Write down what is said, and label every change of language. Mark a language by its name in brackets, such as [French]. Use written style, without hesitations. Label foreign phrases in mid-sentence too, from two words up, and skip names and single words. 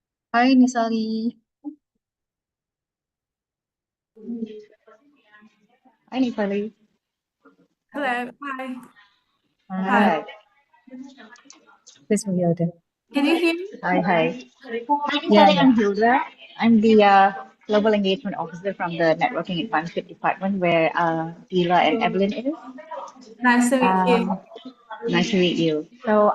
[English] Hi, Nisari. Hi, Nipali. Hello. Hi. Hi. Hi. Hi. Please move your head. Can you hear me? Hi. Hi, Yeah, Nipali. yeah. I'm Hilda. I'm the Global Engagement Officer from the Networking and Partnership Department where Dila and Evelyn is. Nice to meet you. Um, nice to meet you. So